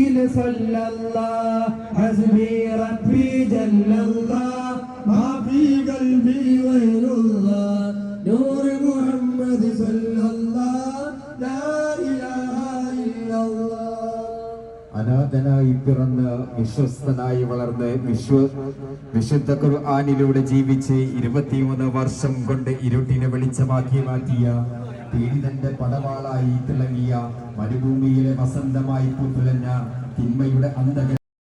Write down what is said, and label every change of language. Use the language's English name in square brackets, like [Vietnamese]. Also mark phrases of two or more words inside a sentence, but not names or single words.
[Arabic] صلى الله حسبي ربي جل الله ما في قلبي غير الله نور محمد صلى الله لا إله إلا الله. [Malayalam] അനാഥനായി പിറന്ന് വിശ്വസ്തനായി വളർന്ന് വിശുദ്ധ ഖുർആനിലൂടെ ജീവിച്ച് 23 വർഷം കൊണ്ട് ഇരുട്ടിനെ വെളിച്ചമാക്കി മാറ്റിയ പീഡിതന്റെ പടവാളായി തിളങ്ങിയ മരുഭൂമിയിലെ വസന്തമായി പൂത്തുലഞ്ഞ തിന്മയുടെ അന്ധക